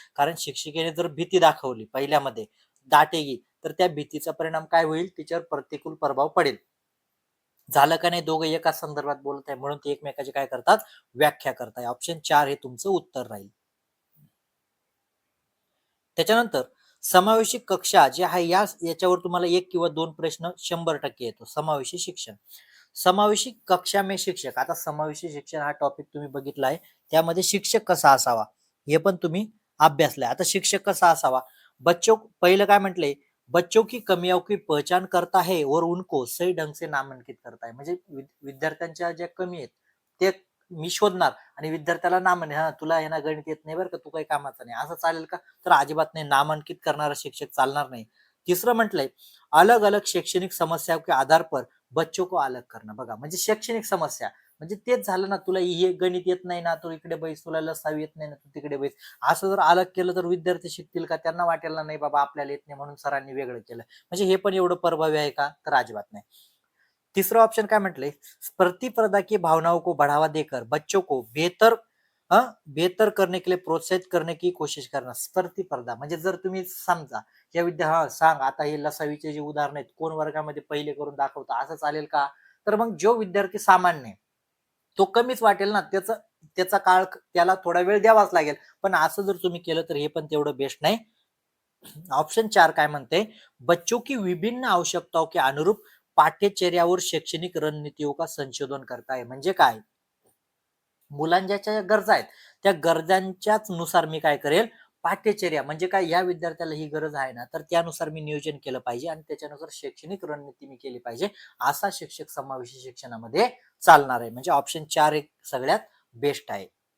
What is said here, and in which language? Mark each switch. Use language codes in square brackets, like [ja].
[mr] कारण शिक्षिकेने जर भीती दाखवली पहिल्यामध्ये, दाटेगी, तर त्या भीतीचा परिणाम काय होईल, तिच्यावर प्रतिकूल प्रभाव पडेल. झालं का नाही, दोघं एका संदर्भात बोलत आहे म्हणून ते एकमेकाची काय करतात, व्याख्या करताय. ऑप्शन 4 हे तुमचं उत्तर राहील. त्याच्यानंतर समावेशी कक्षा जे आहे, याच्यावर तुम्हाला 1 किंवा 2 प्रश्न 100% येतो. [hi] समावेशी शिक्षण, समावेशी कक्षा में शिक्षक. [mr] आता समावेशी शिक्षण हा टॉपिक तुम्ही बघितलाय, त्यामध्ये शिक्षक कसा असावा हे पण तुम्ही अभ्यासलाय. आता शिक्षक कसा असावा, बच्चों, पहिलं काय म्हटलंय, [hi] बच्चों की कमियों की पहचान करता है और उनको सही ढंग से नामांकित करता है. [mr] म्हणजे विद्यार्थ्यांच्या ज्या कमी आहेत ते मी शोधणार आणि विद्यार्थ्याला नामने, हा तुला आहे ना गणित येत नाही बरं का, तू काही कामाचा नाही, असं चालेल का, तर अजिबात नाही. नामांकित करणारा शिक्षक चालणार नाही. तिसरं म्हटलंय, [hi] अलग अलग शैक्षणिक समस्या के आधार पर बच्चों को अलग करणं. [mr] बघा, म्हणजे शैक्षणिक समस्या म्हणजे तेच झालं ना, तुला हे गणित येत नाही ना, तू इकडे बैस, तुला लसावी येत नाही ना, तू तिकडे बैस. असं जर अलग केलं तर विद्यार्थी शिकतील का, त्यांना वाटेल ना, नाही बाबा आपल्याला येत नाही म्हणून सरांनी वेगळं केलं. म्हणजे हे पण एवढं प्रभावी आहे का, तर अजिबात नाही. तीसरा ऑप्शन काय म्हटलंय, [hi] प्रतिस्पर्धा की भावनाओं को बढ़ावा देकर बच्चों को बेहतर करने के लिए प्रोत्साहित करने की कोशिश करना. [mr] स्पर्धा म्हणजे जर तुम्ही समजा या सांग आता हे लसावीचे जे उदाहरण आहेत, कोण वर्गामध्ये पहिले करून दाखवतं, असं चालेल का, तर मग जो विद्यार्थी सामान्य तो कमीच वाटेल ना, त्याचा काळ त्याला थोडा वेळ द्यावाच लागेल. पण असं जर तुम्ही केलं तर हे पण तेवढं बेस्ट नाही. ऑप्शन 4 काय म्हणते, [hi] बच्चों की विभिन्न आवश्यकताओं के अनुरूप पाठ्यचर्यावर शैक्षणिक रणनीतियों का संशोधन करता है. [mr] म्हणजे काय, मुलांच्या ज्या गरजा आहेत त्या गरजांच्याच नुसार मी काय करेल, पाठ्यचर्या म्हणजे काय, या विद्यार्थ्याला ही गरज आहे ना, तर त्यानुसार मी नियोजन केलं पाहिजे आणि त्याच्यानुसार शैक्षणिक रणनीती मी केली पाहिजे. असा शिक्षक समावेशी शिक्षणामध्ये चालणार आहे. म्हणजे ऑप्शन 4 एक सगळ्यात बेस्ट आहे.